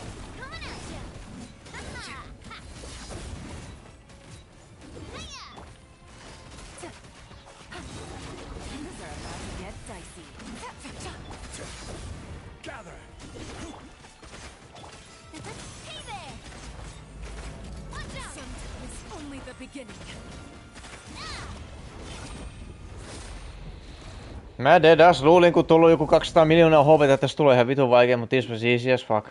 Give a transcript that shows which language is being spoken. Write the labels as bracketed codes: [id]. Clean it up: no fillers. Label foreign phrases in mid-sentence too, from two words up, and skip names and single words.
[en] Coming at ya! Ha-ha! Ha! Hiya! Things are about to get dicey. Gather. Hey there! Watch out! Sometimes only the beginning. [fi] Mä dedas luulin, kun tuolla on joku 200 miljoonaa HP:tä, että tästä tulee ihan vitun vaikea, mutta [en] this was easy as fuck.